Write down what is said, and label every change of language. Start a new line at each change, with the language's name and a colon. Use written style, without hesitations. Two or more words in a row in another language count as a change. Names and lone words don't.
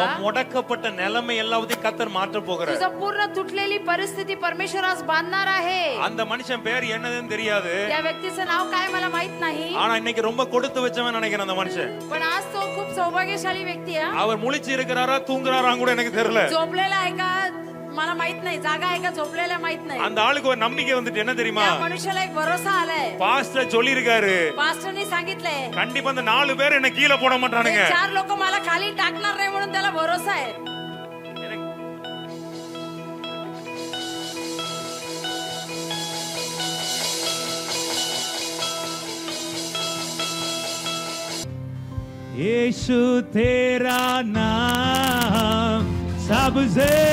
Tamil: உன் முடக்கப்பட்ட நிலைமை எல்லாத்தையும் கர்த்தர் மாற்ற போகிறார்
Marathi: तुझं पूर्ण तुटलेली परिस्थिती परमेश्वर आज बांधणार आहे
Tamil: அந்த மனுஷன் பேர் என்னதுன்னு தெரியாது
Marathi: त्या व्यक्तीचं नाव काय मला माहित नाही
Tamil: ஆனா இன்னைக்கு ரொம்ப கொடுத்து வச்சவன் நினைக்கிறேன் அந்த மனுஷன்
Marathi: पण आज तो खूप सौभाग्यशाली व्यक्ती आहे
Tamil: அவர் முழிச்சு இருக்கிறாரா தூங்குறாரா கூட எனக்கு தெரியல
Marathi: झोपलेला आहे का मला माहित नाही जागा आहे का झोपलेला माहित नाही
Tamil: அந்த ஆளுக்கு ஒரு நம்பிக்கை வந்துட்டு என்ன தெரியுமா
Marathi: त्या मनुष्याला एक भरोसा आलाय
Tamil: பாஸ்டர் சொல்லி இருக்காரு
Marathi: पास्टरनी सांगितलंय
Tamil: கண்டிப்பா அந்த 4 பேர் என்ன கீழே போட மாட்டானுங்க
Marathi: 4 लोक मला खाली टाकणार नाही म्हणून त्याला भरोसा आहे
Hindi: यीशु तेरा नाम सबसे